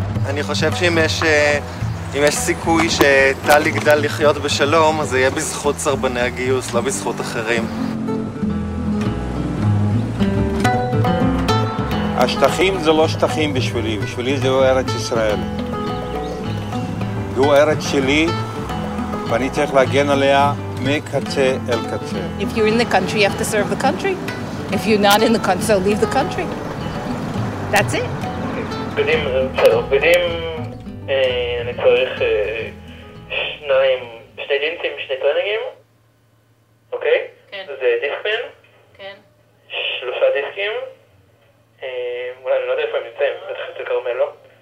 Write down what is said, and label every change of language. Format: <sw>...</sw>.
<he>אני חושב שאם יש סיכוי שטל יגדל לחיות בשלום, אז זה יהיה בזכות סרבני הגיוס, לא בזכות אחרים. השטחים זה לא שטחים בשבילי זהו ארץ ישראל. זו ארץ שלי, ואני צריך להגן עליה מקצה אל קצה.</he> <en>If you're in the country, you have to serve the country. If you're not in the country, so leave the country. That's it.</en> <he>בגדים, אני צריך 2 ג'ינסים, 2 טרנינגים, אוקיי? כן. זה דיסקמן? כן. 3 דיסקים, אולי אני לא יודע איפה הם נמצאים, בטח אצל כרמל, לא?</he>